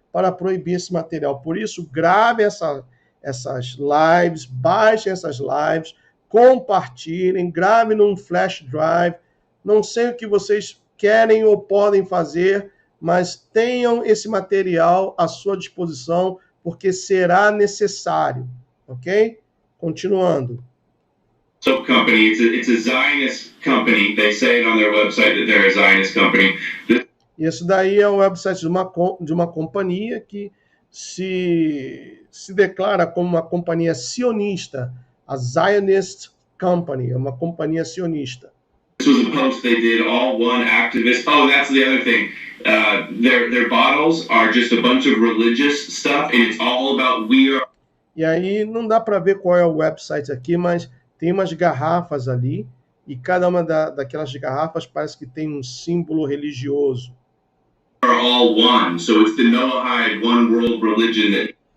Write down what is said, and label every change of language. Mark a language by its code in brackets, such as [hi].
[pt] para proibir esse material. Por isso, grave essas lives, baixem essas lives, compartilhem, gravem num flash drive. Não sei o que vocês querem ou podem fazer, mas tenham esse material à sua disposição, porque será necessário, ok? Continuando. [en] Soap company. It's a Zionist company. They say it on their website that they're a Zionist company. [pt] Isso daí é o website de uma companhia que se declara como uma companhia sionista, a Zionist Company, é uma companhia sionista. [en] This was a post they did, all one activist. Oh, that's the other thing. Their bottles are just a bunch of religious stuff, and it's all about we are. [pt] E aí não dá para ver qual é o website aqui, mas tem umas garrafas ali, e cada uma daquelas garrafas parece que tem um símbolo religioso. [en] Are all one, so it's the Noahide one world religion that.